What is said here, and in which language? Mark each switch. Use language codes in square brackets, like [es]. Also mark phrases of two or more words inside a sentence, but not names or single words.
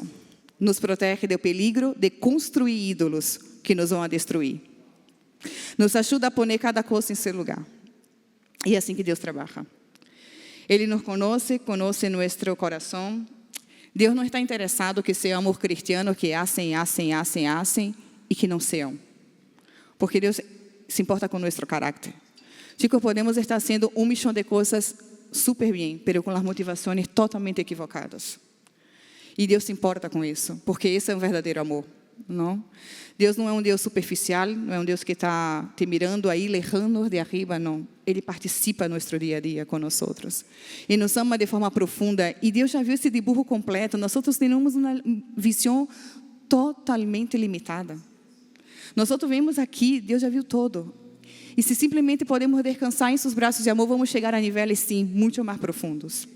[pt] Nos protege do peligro de construir ídolos que nos vão a destruir. Nos ajuda a pôr cada coisa em seu lugar. E é assim que Deus trabalha. Ele nos conhece nosso coração. Deus não está interessado que sejamos [es] cristianos que hacen [pt] e que não sejam. Porque Deus se importa com nosso caráter. Chicos, podemos estar [es] haciendo 1 millón [pt] de coisas super bem, pero com as motivações totalmente equivocadas. E Deus se importa com isso, porque esse é um verdadeiro amor, não? Deus não é um Deus superficial, não é um Deus que está te mirando aí, [es] lejano de arriba, [pt] não. Ele participa no nosso dia a dia com nós outros. E nos ama de forma profunda. E Deus já viu esse dibujo completo. Nós outros temos uma visão totalmente limitada. Nós outros vemos aqui, Deus já viu todo. E se simplesmente podemos descansar em seus braços de amor, vamos chegar a níveis, sim, muito mais profundos.